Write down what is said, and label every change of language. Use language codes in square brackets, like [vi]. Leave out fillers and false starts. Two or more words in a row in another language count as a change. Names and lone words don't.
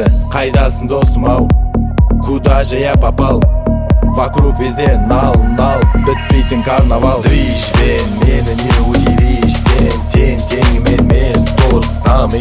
[kk] Қайдасың досым ау, [ru] куда же я попал? Вокруг везде нал-нал, [kk] бітпейтін карнавал. Движ, мені [ru] не удивишь, [kk] сен тең теңімен мен [ru] тот самый.